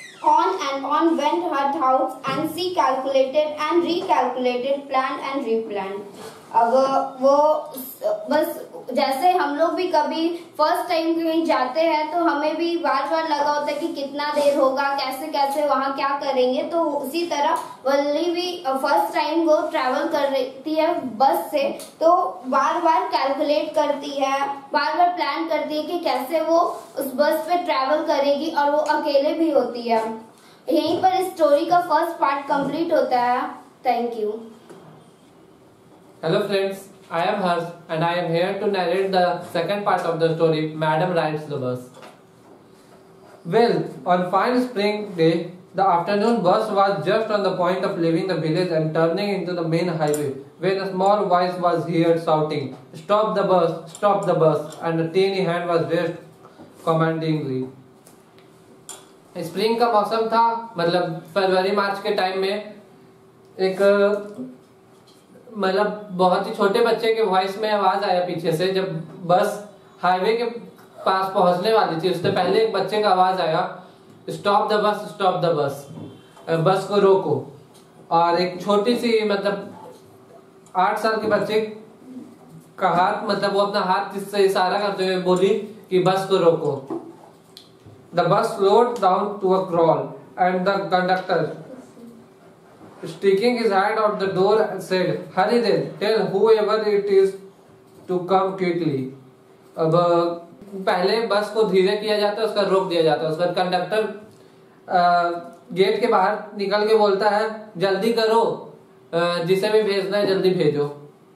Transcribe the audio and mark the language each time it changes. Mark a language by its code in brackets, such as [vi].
[en] On and on went her thoughts and she calculated and recalculated, planned and replanned. [hi] अब वो बस जैसे हम लोग भी कभी फर्स्ट टाइम कहीं जाते हैं तो हमें भी बार बार लगा होता है कि कितना देर होगा, कैसे कैसे वहाँ क्या करेंगे, तो उसी तरह वल्ली भी फर्स्ट टाइम वो ट्रैवल कर रही है बस से, तो बार बार कैलकुलेट करती है, बार बार प्लान करती है कि कैसे वो उस बस पे ट्रैवल करेगी और वो अकेले भी होती है। यहीं पर इस स्टोरी का फर्स्ट पार्ट कंप्लीट होता है। Thank you. [en] Hello friends, I am Harsh and I am here to narrate the second part of the story, Madam Rides the Bus. Well, on fine spring day, the afternoon bus was just on the point of leaving the village and turning into the main highway when a small voice was heard shouting, "Stop the bus, stop the bus," and a teeny hand was raised commandingly. [hi] Spring का मौसम था, मतलब फरवरी मार्च के time में एक मतलब बहुत ही छोटे बच्चे के वॉइस में आवाज आया पीछे से, जब बस हाईवे के पास पहुंचने वाली थी उससे पहले एक बच्चे का आवाज आया, [en] stop the bus, stop the bus, [hi] बस को रोको। और एक छोटी सी मतलब 8 साल के बच्चे का हाथ, मतलब वो अपना हाथ जिससे इशारा करते हुए बोली कि बस को रोको। [en] The bus slowed down to a crawl and the conductor, sticking his hand out the door, said, "Hurry then, tell whoever it is to come quickly." [hi] अब पहले बस को धीरे किया जाता है, उसका रोक दिया जाता है। उसका कंडक्टर गेट के बाहर निकल के बोलता है, जल्दी करो, जिसे भी भेजना है जल्दी भेजो।